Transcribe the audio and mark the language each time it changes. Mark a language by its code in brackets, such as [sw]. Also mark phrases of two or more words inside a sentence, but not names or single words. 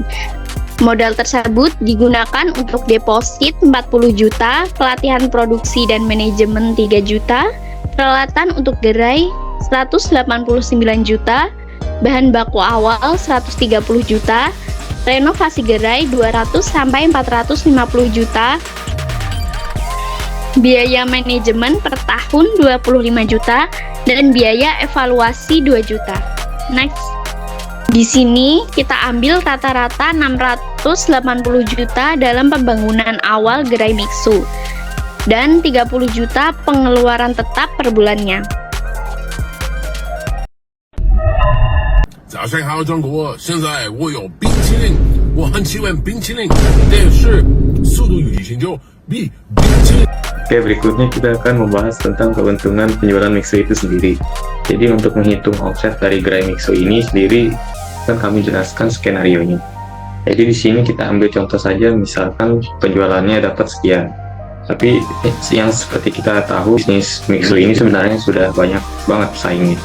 [id] Modal tersebut digunakan untuk deposit 40 juta, pelatihan produksi dan manajemen 3 juta, Peralatan untuk gerai 189 juta, bahan baku awal 130 juta, renovasi gerai 200 sampai 450 juta, biaya manajemen per tahun 25 juta, dan biaya evaluasi 2 juta. Next. Di sini kita ambil rata-rata 680 juta dalam pembangunan awal gerai Mixu dan 30 juta pengeluaran tetap per bulannya. [zh] 早上好，中国！现在我有冰淇淋，我很喜欢冰淇淋，但是速度与激情就比冰淇淋。 [id] Oke, berikutnya kita akan membahas tentang keuntungan penjualan Mixu itu sendiri. Jadi untuk menghitung omset dari gerai Mixu ini sendiri, kan kami jelaskan skenario-nya. Jadi di sini kita ambil contoh saja, misalkan penjualannya dapat sekian. Tapi yang seperti kita tahu, bisnis Mixu ini sebenarnya sudah banyak banget pesaingnya.